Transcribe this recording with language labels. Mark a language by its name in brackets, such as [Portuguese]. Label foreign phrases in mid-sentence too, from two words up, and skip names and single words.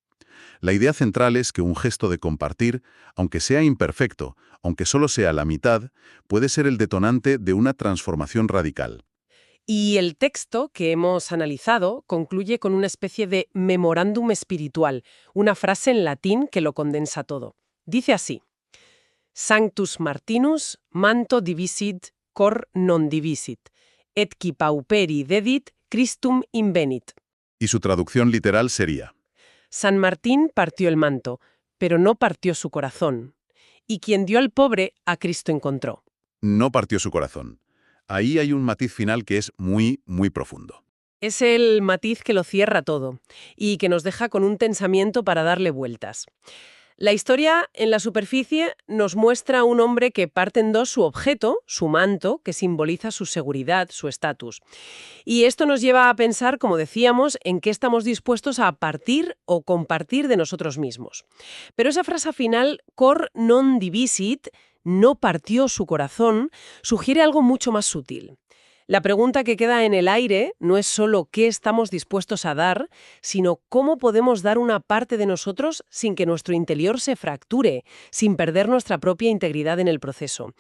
[Spanish] La idea central es que un gesto de compartir, aunque sea imperfecto, aunque solo sea la mitad, puede ser el detonante de una transformación radical. Y el texto que hemos analizado concluye con una especie de memorándum espiritual, una frase en latín que lo condensa todo. Dice así: [Latin] Sanctus Martinus manto divisit cor non divisit, et qui pauperi dedit Christum invenit. [Spanish] Y su traducción literal sería: San Martín partió el manto, pero no partió su corazón. Y quien dio al pobre, a Cristo encontró. no partió su corazón. Ahí hay un matiz final que es muy, muy profundo. Es el matiz que lo cierra todo y que nos deja con un tensamiento para darle vueltas. La historia, en la superficie, nos muestra a un hombre que parte en dos su objeto, su manto, que simboliza su seguridad, su estatus. Y esto nos lleva a pensar, como decíamos, en qué estamos dispuestos a partir o compartir de nosotros mismos. Pero esa frase final, [Latin] cor non divisit, [Spanish] no partió su corazón, sugiere algo mucho más sutil. La pregunta que queda en el aire no es solo qué estamos dispuestos a dar, sino cómo podemos dar una parte de nosotros sin que nuestro interior se fracture, sin perder nuestra propia integridad en el proceso.